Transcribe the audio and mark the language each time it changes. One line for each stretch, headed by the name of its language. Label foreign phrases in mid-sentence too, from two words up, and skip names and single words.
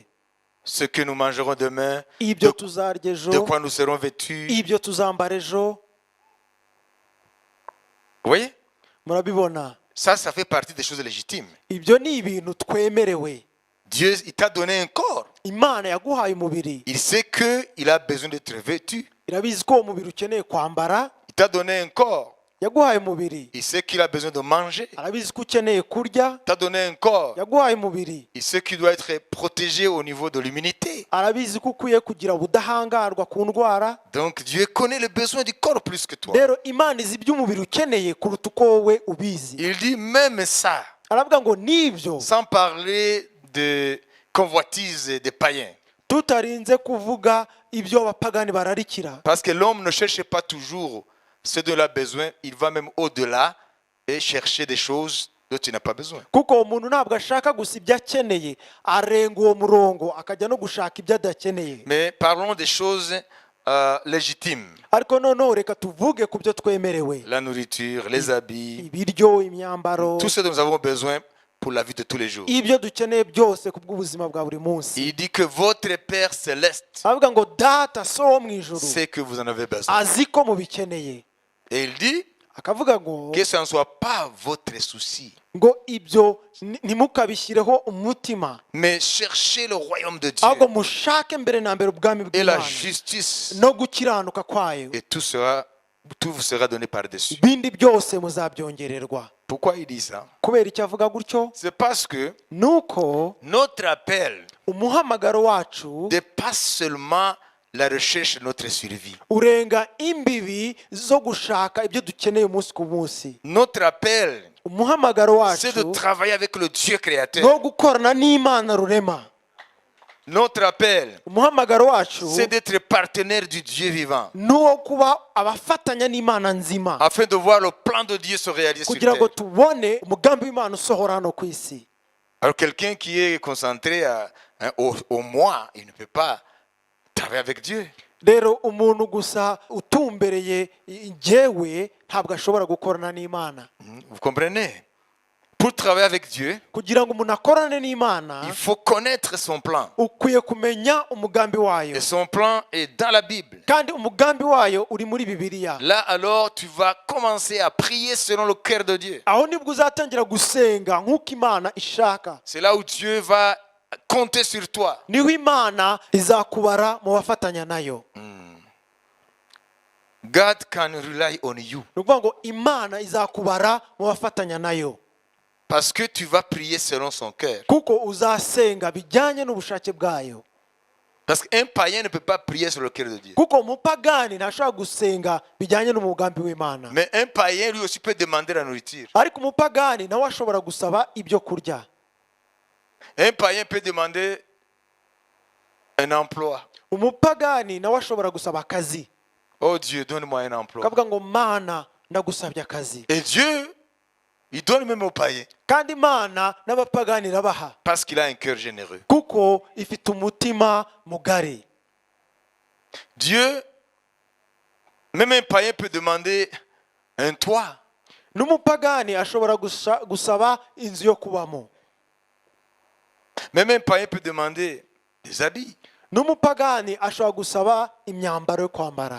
French: Ce que nous mangerons demain,
Kinyarwanda: Ibyo tuzarya ejo,
French: de quoi nous serons vêtus.
Kinyarwanda: ibyo tuzambara ejo.
French: Vous voyez?
Kinyarwanda: Murabibona,
French: Ça fait partie des choses légitimes.
Kinyarwanda: ibyo ni ibintu twemerewe.
French: Dieu, il t'a donné un corps.
Kinyarwanda: Imana yaguhaye umubiri,
French: Il sait qu'il a besoin d'être vêtu.
Kinyarwanda: irabizi ko uwo mubiri ukeneye kwambara.
French: Il t'a donné un corps.
Kinyarwanda: Yaguhaye umubiri,
French: Il sait qu'il a besoin de manger.
Kinyarwanda: arabizi ko ukeneye kurya.
French: Il t'a donné un corps.
Kinyarwanda: Yaguhaye umubiri,
French: Il sait qu'il doit être protégé au niveau de l'immunité.
Kinyarwanda: arabizi ko ukwiye kugira ubudahangarwa ku ndwara.
French: Donc Dieu connaît les besoins du corps plus que toi.
Kinyarwanda: Rero Imana izi iby'umubiri ukeneye kuruta uko wowe ubizi.
French: Il dit même ça,
Kinyarwanda: Aravuga ngo nibyo,
French: sans parler de convoitise des païens.
Kinyarwanda: tutarinze kuvuga ibyo abapagani bararikira.
French: Parce que l'homme ne cherche pas toujours ce dont il a besoin, il va même au-delà et chercher des choses dont il n'a pas besoin.
Kinyarwanda: Kuko uwo muntu ntabwo ashaka gusa ibyo akeneye, arenga uwo murongo akajya no gushaka ibyo adakeneye.
French: Mais parlons des choses légitimes.
Kinyarwanda: Ariko noneho reka tuvuge ku byo twemerewe:
French: La nourriture, les habits,
Kinyarwanda: ibiryo, imyambaro,
French: tout ce dont nous avons besoin pour la vie de tous les jours.
Kinyarwanda: ibyo dukeneye byose ku bw'ubuzima bwa buri munsi.
French: Il dit que votre Père céleste
Kinyarwanda: Aravuga ngo data so wo mu ijuru
French: sait que vous en avez besoin.
Kinyarwanda: azi ko mubikeneye.
French: Et il dit
Kinyarwanda: Akavuga ngo
French: que ce ne soit pas votre souci,
Kinyarwanda: ngo ibyo ntimukabishyireho umutima,
French: mais cherchez le royaume de
Kinyarwanda: ahubwo
French: Dieu
Kinyarwanda: mushake mbere na mbere ubwami
French: et la
Kinyarwanda: bw'Imana
French: justice,
Kinyarwanda: no gukiranuka kwayo,
French: et tout vous sera donné par-dessus.
Kinyarwanda: ibindi byose muzabyongererwa.
French: Pourquoi il dit ça?
Kinyarwanda: Kubera icyo avuga gutyo?
French: C'est parce que
Kinyarwanda: Nuko
French: notre appel
Kinyarwanda: umuhamagaro wacu
French: dépasse seulement la recherche de notre survie.
Kinyarwanda: urenga imbibi zo gushaka ibyo dukeneye umunsi ku munsi.
French: Notre appel,
Kinyarwanda: Umuhamagaro
French: c'est de
Kinyarwanda: wacu
French: travailler avec le Dieu créateur.
Kinyarwanda: no gukorana n'Imana rurema.
French: Notre appel,
Kinyarwanda: Umuhamagaro wacu
French: c'est d'être partenaire du Dieu vivant,
Kinyarwanda: nuwo kuba abafatanya n'Imana nzima,
French: afin de voir le plan de Dieu se réaliser sur
Kinyarwanda: kugira ngo
French: terre.
Kinyarwanda: tubone umugambi w'Imana usohora hano ku isi.
French: Alors quelqu'un qui est concentré au moi, il ne peut pas travailler avec Dieu.
Kinyarwanda: Rero umuntu gusa utumbereye njyewe ntabwo ashobora gukorana n'Imana.
French: Vous comprenez? Pour travailler avec Dieu,
Kinyarwanda: Kugira ngo umuntu akorane n'Imana,
French: il faut connaître son plan.
Kinyarwanda: ukwiye kumenya umugambi wayo,
French: Et son plan est dans la Bible.
Kinyarwanda: kandi umugambi wayo uri muri Bibiliya.
French: Là alors, tu vas commencer à prier selon le cœur de Dieu.
Kinyarwanda: Aho nibwo uzatangira gusenga nk'uko Imana ishaka.
French: C'est là où Dieu va compter sur toi.
Kinyarwanda: Niho Imana izakubara mu bafatanya nayo.
English: God can rely on you.
Kinyarwanda: Ni ukuvuga ngo Imana izakubara mu bafatanya nayo,
French: Parce que tu vas prier selon son cœur.
Kinyarwanda: kuko uzasenga bijyanye n'ubushake bwayo.
French: Parce qu'un païen ne peut pas prier sur le cœur de Dieu.
Kinyarwanda: Kuko umupagani ntashobora gusenga bijyanye n'umugambi w'Imana.
French: Mais un païen lui aussi peut demander la nourriture.
Kinyarwanda: Ariko umupagani nawe ashobora gusaba ibyo kurya.
French: Un païen peut demander un emploi.
Kinyarwanda: Umupagani nawe ashobora gusaba akazi.
French: Oh Dieu, donne-moi un emploi.
Kinyarwanda: Akavuga ngo Mana ndagusabye akazi.
French: Et Dieu, il donne même aux païens.
Kinyarwanda: Kandi Imana n'abapagani irabaha,
French: Parce qu'il a un cœur généreux.
Kinyarwanda: kuko ifite umutima mugari.
French: Dieu, même un païen peut demander un toit.
Kinyarwanda: N'umupagani ashobora gusaba inzu yo kubamo.
French: Même un païen peut demander des habits.
Kinyarwanda: n'umupagani ashobora gusaba imyambaro yo kwambara.